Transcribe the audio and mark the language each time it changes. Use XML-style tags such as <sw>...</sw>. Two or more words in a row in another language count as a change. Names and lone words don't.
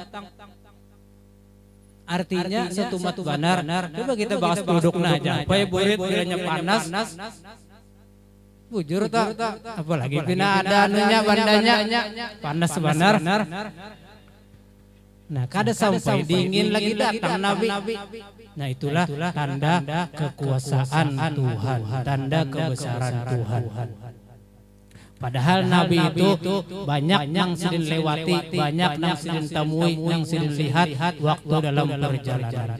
<bjn>Artinya setumat banar. Coba kita bakas duduk aja. Supaya burit bilanya panas. Bujur tak, apalagi pina ada anunya bandanya panas benar. Nah, kada sampai dingin lagi datang Nabi. Nah, itulah tanda kekuasaan Tuhan, tanda kebesaran Tuhan. Padahal Nabi itu banyak yang sidin lewati, banyak yang sidin temui, yang sidin lihat waktu dalam perjalanan.</bjn>